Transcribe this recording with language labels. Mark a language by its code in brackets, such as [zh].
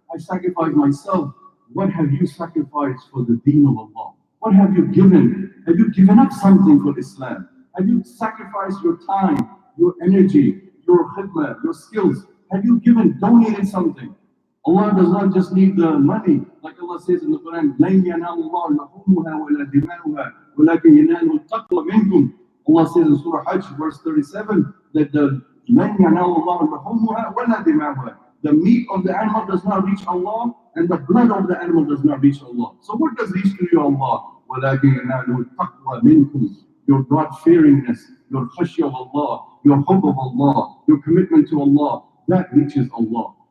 [en] I sacrificed myself. What have you sacrificed for the deen of Allah? What have you given? Have you given up something for Islam? Have you sacrificed your time, your energy, your khidmah, your skills? Have you donated something? Allah does not just need the money. Like Allah says in the Quran, [ar] لَن يَنَالَ اللَّهُ لُحُومُهَا وَلَا دِمَاؤُهَا وَلَكِنْ يَنَالُهُ التَّقْوَى مِنكُمْ. [en] Allah says in Surah Hajj, verse 37, that the [ar] لَن يَنَالَ اللَّهُ لُحُومُهَا وَلَا دِمَاؤُهَا. [en] The meat of the animal does not reach Allah, and the blood of the animal does not reach Allah. So what does reach to you, Allah? [ar] وَلَكِنْ يَنَالُهُ التَّقْوَى مِنكُمْ. [en] Your God-fearingness, your khashya of Allah, your hope of Allah, your commitment to Allah, that reaches Allah.